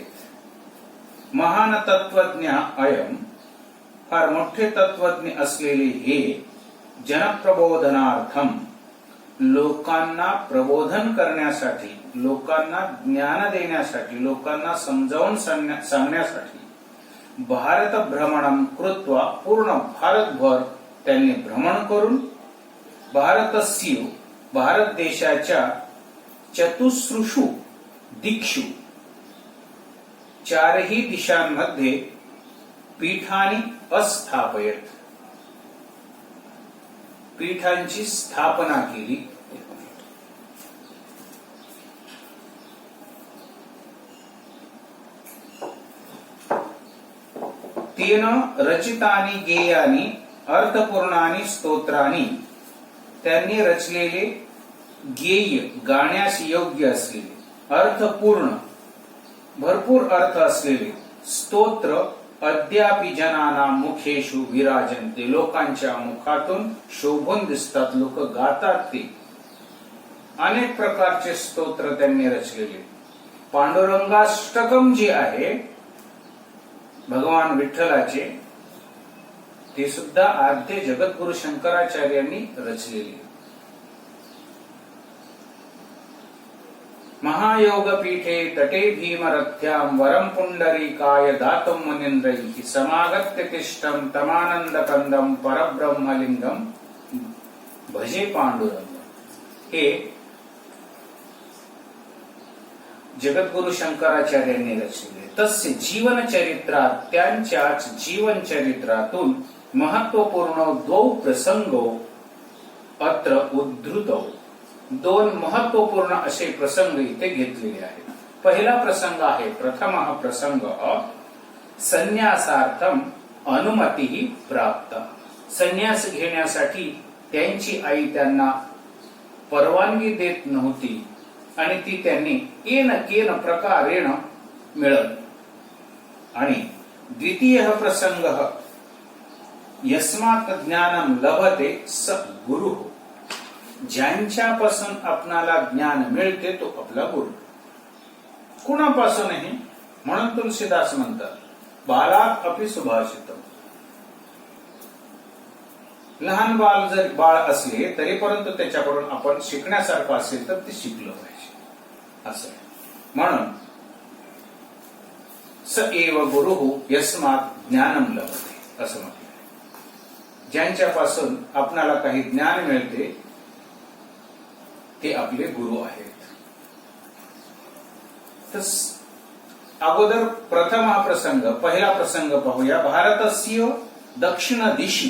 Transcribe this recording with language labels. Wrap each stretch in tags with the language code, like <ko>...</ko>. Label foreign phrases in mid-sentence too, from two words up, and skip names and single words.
<sa>महान तत्वज्ञ अयम,</sa> <mr>फार मोठे तत्वज्ञ असलेले हे जनप्रबोधनार्थम, लोकांना प्रबोधन करण्यासाठी, लोकांना ज्ञान देण्यासाठी, लोकांना समजावून सांगण्यासाठी</mr> <sa>भारत भ्रमणम कृत्वा,</sa> <mr>पूर्ण भारतभर त्यांनी भ्रमण करून भारतस्य, भारत देशाच्या</mr> <sa>चतुसृषु दिक्षु,</sa> <mr>4ही दिशांमध्ये पीठांनी अस्थापयत, पीठांची स्थापना केली.</mr> <sa>तेन रचितानि गेयानि अर्थपूर्णानि स्तोत्रानि,</sa> <mr>त्यांनी रचलेले गेय, गाण्यास योग्य असलेले, अर्थपूर्ण, भरपूर अर्थ असलेले स्तोत्र</mr> <sa>अद्यापि जनाना मुखेषु विराजन्ते,</sa> <mr>लोकांच्या मुखातून शोभून दिसतात, लोक गातात ते. अनेक प्रकारचे स्तोत्र त्यांनी रचलेले. पांडुरंगाष्टकम जे आहे भगवान विठ्ठलाचे, ते सुद्धा आद्य जगद्गुरु शंकराचार्यांनी रचलेले.</mr> <sa>महायोगपीठे तटे भीमरथ्यां वरं पुंडरीकाय दातुं मुनीन्द्रैः समागत्य तिष्ठं तमानन्दकन्दं परब्रह्मलिंगं भजे पांडुरंग.</sa> <mr>हे जगद्गुरु शंकराचार्यांनी रचले.</mr> <sa>तस्य जीवनचरित्रात,</sa> <mr>त्यांच्याच जीवनचरित्रातून</mr> <sa>महत्वपूर्ण द्वौ प्रसंगो अत्र उद्धृतौ.</sa> <mr>दोन महत्वपूर्ण असे प्रसंग इथे घेतलेले आहेत. पहिला प्रसंग आहे,</mr> <sa>प्रथम प्रसंग संन्यासार्थम अनुमती प्राप्त.</sa> <mr>संन्यास घेण्यासाठी त्यांची आई त्यांना परवानगी देत नव्हती आणि ती त्यांनी</mr> <sa>येन केन प्रकारेण</sa> <mr>मिळत.</mr> <sa>आणि द्वितीय प्रसंग यस्मात् ज्ञानम लभते स गुरु.</sa> <mr>ज्यांच्यापासून आपणाला ज्ञान मिळते तो आपला गुरु. कुणापासूनही, म्हणून तुलसीदास म्हणतात</mr> <sa>बालात अपि सुभाषित.</sa> <mr>लहान बाळ असले तरी परंतु त्याच्याकडून आपण शिकण्यासारखं असेल तर ते शिकलं पाहिजे असं. म्हणून</mr> <sa>स एव गुरु यस्मात् ज्ञानम लभते</sa> <mr>असं म्हटलं. ज्यांच्यापासून आपणाला काही ज्ञान मिळते ते आपले गुरु आहेत. तर अगोदर प्रथम हा प्रसंग, पहिला प्रसंग पाहूया.</mr> <sa>भारतस्य दक्षिण दिशी.</sa>